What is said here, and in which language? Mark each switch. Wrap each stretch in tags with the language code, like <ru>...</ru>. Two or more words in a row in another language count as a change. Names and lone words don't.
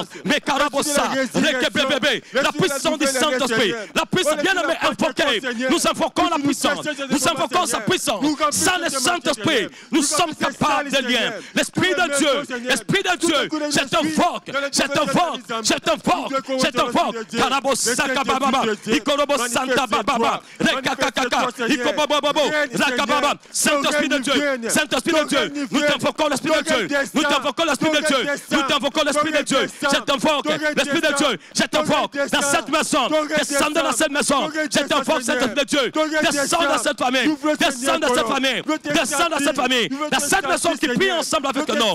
<fr>Mais Karabosa, la puissance du Saint-Esprit. La puissance, bien aimé, invoquée. Nous invoquons la puissance. Nous invoquons sa puissance. Sans le Saint-Esprit, nous sommes capables de lien. L'Esprit de Dieu. Esprit de Dieu, je t'invoque, je t'invoque, je t'invoque, je t'invoque. Karabosa kababa, ikorobo santa baba, rekakakaka, ikobobabo, rakababa. Saint-Esprit de Dieu, Saint-Esprit de Dieu, nous t'invoquons l'Esprit de Dieu, nous t'invoquons l'Esprit de Dieu, nous t'invoquons l'Esprit de Dieu, je t'invoque l'Esprit de Dieu, je t'invoque dans cette maison, descends dans cette maison, je t'invoque Saint-Esprit de Dieu, descends dans cette famille, descends dans cette famille, descends dans cette famille, dans cette maison qui prie ensemble avec nous.</fr>